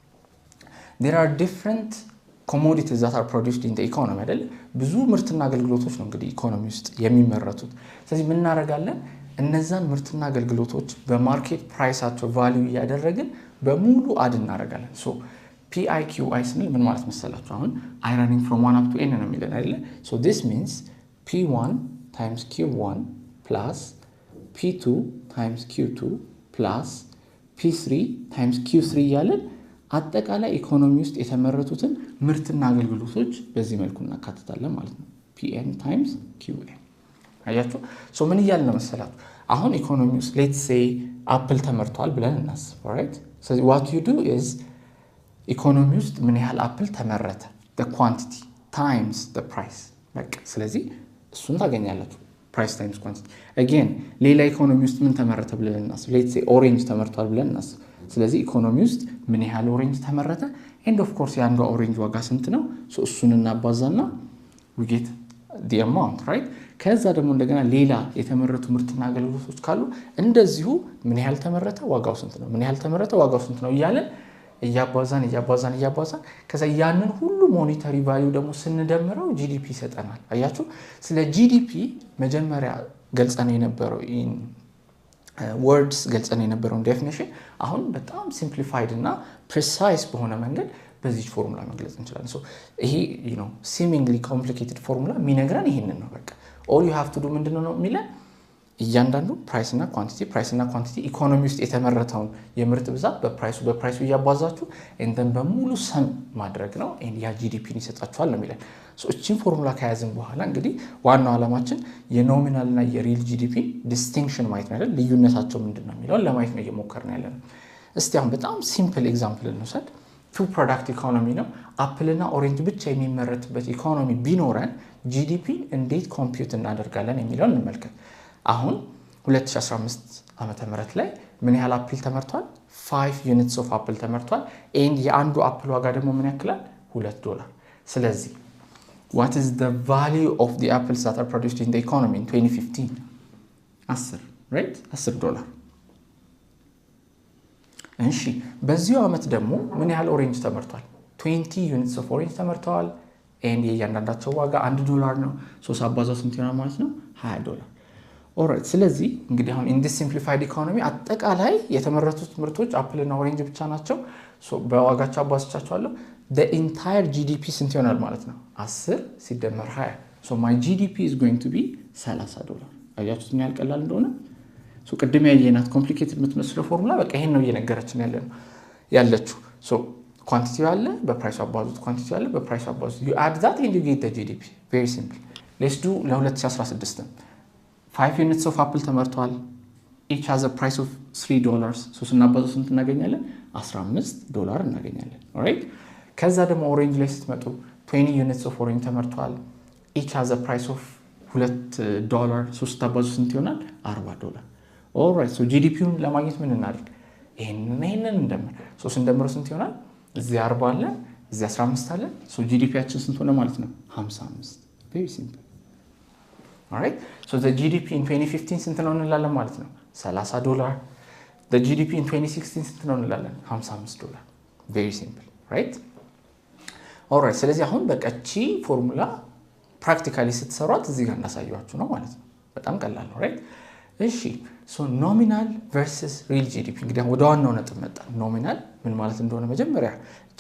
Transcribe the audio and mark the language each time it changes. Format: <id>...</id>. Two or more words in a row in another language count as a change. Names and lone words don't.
<en>there are different commodities that are produced in the economy</en> <am>አይደል ብዙ ምርትና አገልግሎቶች ነው እንግዲህ ኢኮኖሚ ውስጥ የሚመረቱት ስለዚህ ምን እናደርጋለን እነዛን ምርትና አገልግሎቶች በማርኬት ፕራይሳቸው ቫልዩ ያደረግን በሙሉ አድ እናደርጋለን</am> <en>PIQI</en> <am>ስንል ምን ማለት መሰላችሁ አሁን</am> <en>I running from 1 up to n</en> <am>ነው የሚለን አይደል</am> <en>so this means P1 times Q1 plus P2 times Q2 plus P3 times Q3</en> <am>ያለን አጠቃላይ ኢኮኖሚ ውስጥ የተመረቱትን ምርትና አገልግሎቶች በዚህ መልኩ እናካትታለን ማለት ነው</am> <en>PN times QN</en> <am>አያችሁ ምን ይያል ነው መሰላችሁ አሁን ኢኮኖሚ ውስጥ</am> <en>let's say</en> <am>አፕል ተመርቷል ብለን እናስብ</am> <en>alright so what you do is</en> <am>ኢኮኖሚ ውስጥ ምን ያህል አፕል ተመረተ</am> <en>the quantity times the price</en> <am>በቃ ስለዚህ እሱን ታገኛላችሁ</am> <en>price times quantity again</en> <am>ሌላ ኢኮኖሚ ውስጥ ምን ተመረተ ብለን እናስብ</am> <en>let's say orange</en> <am>ተመርቷል ብለን እናስብ ስለዚህ ኢኮኖሚ ውስጥ ምን ያህል orange ተመረተ</am> <en>and of course</en> <am>ያንዱ orange ዋጋ ስንት ነው እሱን እናባዛና</am> <en>we get the amount right</en> <am>ከዛ ደግሞ እንደገና ሌላ የተመረቱ ምርትና አገልግሎቶች ካሉ እንደዚሁ ምን ያህል ተመረተ ዋጋው ስንት ነው ምን ያህል ተመረተ ዋጋው ስንት ነው እያለን እያባዛን ከዛ ያንን ሁሉ ሞኔታሪ ቫልዩ ደግሞ ስንደምረው ጂዲፒ ይሰጠናል አያችሁ ስለ ጂዲፒ መጀመሪያ ገልጸን የነበረው in words ገልጸን የነበረው ዴፊኒሽን አሁን በጣም ሲምፕሊፋይድ እና ፕሪሳይዝ በሆነ መንገድ በዚህ ፎርሙላ መግለጽ እንችላለን ሶ ይሄ</am> <en>seemingly complicated</en> <am>ፎርሙላ የሚነግረን ይሄንን ነው በቃ</am> <en>all you have to do</en> <am>ምንድነው የሚለን እያንዳንዱ ፕራይስ እና ኳንቲቲ ኢኮኖሚ ውስጥ የተመረተውን የምርት ብዛት በፕራይሱ ያባዛችሁ እንተን በሙሉ ሰም ማድረግ ነው ያ ጂዲፒን ይሰጣችኋል ነው የሚለን ሶ እቺን ፎርሙላ ከያዝን በኋላ እንግዲህ ዋናው ዓላማችን የኖሚናል እና የሪል ጂዲፒ ዲስቲንክሽን ማየት ነው አይደል ልዩነታቸው ምንድነው የሚለው ለማየት ነው እየሞከርን ያለነው እስቲ አሁን በጣም ሲምፕል ኤግዛምፕል እንውሰድ</am> <en>two product economy</en> <am>ነው አፕል እና ኦሬንጅ ብቻ የሚመረትበት ኢኮኖሚ ቢኖረን ጂዲፒ እንዴት ኮምፒውት እናደርጋለን የሚለውን እንመልከት አሁን 2015 ዓመተ ምህረት ላይ ምን ያህል አፕል ተመርቷል 5</am> <en>units of apple</en> <am>ተመርቷል and የአንዱ አፕል ዋጋ ደግሞ ምን ያክላል $2 ስለዚህ</am> <en>what is the value of the apples that are produced in the economy in 2015</en> <am>10 right $10 እሺ በዚሁ ዓመት ደግሞ ምን ያህል ኦሬንጅ ተመርቷል 20</am> <en>units of orange</en> <am>ተመርተዋል and የእያንዳንዳቸው ዋጋ $1 ነው ሶ ሳባዛው ስንት ይሆናል ማለት ነው $20 ኦልራይት ስለዚህ እንግዲህ አሁን</am> <en>in this simplified economy</en> <am>አጠቃላይ የተመረቱት ምርቶች አፕል እና ኦሬንጅ ብቻ ናቸው ሶ በዋጋቸው አባዝቻቸዋለሁ</am> <en>the entire GDP</en> <am>ስንት ይሆናል ማለት ነው 10 ሲደመር 20</am> <en>so my GDP is going to be</en> <am>$30 አያችሁት ምን ያህል ቀላል እንደሆነ ሶ ቅድም ያየናት ኮምፕሊኬትድ የምትመስለው ፎርሙላ በቃ ይሄን ነው እየነገረችን ያለችው ሶ ኳንቲቲው አለ በፕራይሱ አባዙት ኳንቲቲው አለ በፕራይሱ አባዙት</am> <en>you add that and you get the GDP very simple let's do ለ2016 5 units of apple ተመርቷል each has a price of $3 so</en> <am>ስናባዛው ስንት እናገኛለን $15 እናገኛለን</am> <en>alright</en> <am>ከዛ ደግሞ ኦሬንጅ ላይ ስትመጡ</am> <en>20 units of orange ተመርቷል each has a price of</en> <am>$2 so ስታባዛው ስንት ይሆናል $40</am> <en>alright so</en> <am>GDP-ውን ለማግኘት ምን እናድርግ ይሄንን እንደምር so ስንደምረው ስንት ይሆናል እዚህ 40 አለ እዚህ 15 አለ so GDP-ያችን ስንት ሆነ ማለት ነው 55</am> <en>very simple alright so the GDP in 2015</en> <am>ስንት ነው እንላለን ማለት ነው $30</am> <en>the GDP in 2016</en> <am>ስንት ነው እንላለን $55</am> <en>very simple right alright</en> <am>ስለዚህ አሁን በቀቺ ፎርሙላ ፕራክቲካሊ ስትሰሯት እዚህ ጋር እናሳያችሁ ነው ማለት ነው በጣም ቀላል ነው right እሺ</am> <en>so nominal versus real GDP</en> <am>እንግዲህ ወደ ዋናው ነጥብ መጣ nominal ምን ማለት እንደሆነ መጀመሪያ እቺን</am>